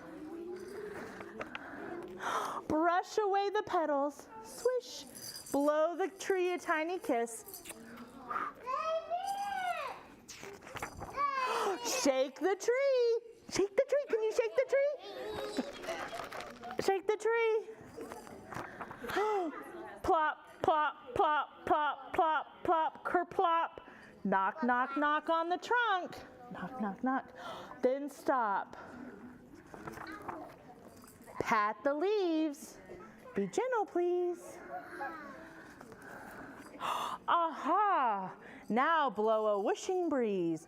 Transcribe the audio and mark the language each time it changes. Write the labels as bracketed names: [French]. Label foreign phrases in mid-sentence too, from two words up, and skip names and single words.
[English] Brush away the petals. Swish. Blow the tree a tiny kiss. Shake the tree. Shake the tree. Can you shake the tree? Shake the tree. Plop, plop, plop, plop, plop, plop, kerplop. Knock, knock, knock on the trunk. Knock, knock, knock. Then stop. Pat the leaves. Be gentle, please. Aha! Now blow a whooshing breeze.